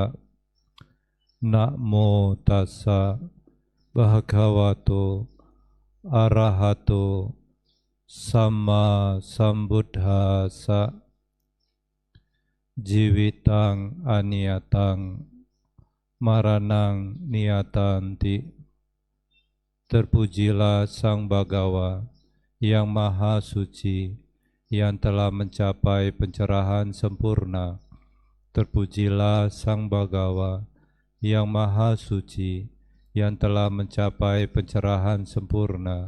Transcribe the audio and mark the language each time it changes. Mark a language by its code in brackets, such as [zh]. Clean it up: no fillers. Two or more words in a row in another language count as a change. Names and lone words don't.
[pi] Namo tassa bhagavato arahato samma sambuddhassa. Jiwitang aniyatang maranang niyatanti. [id] Terpujilah Sang Bhagawa yang Maha Suci, yang telah mencapai pencerahan sempurna. Terpujilah Sang Bhagawa yang Maha Suci, yang telah mencapai pencerahan sempurna.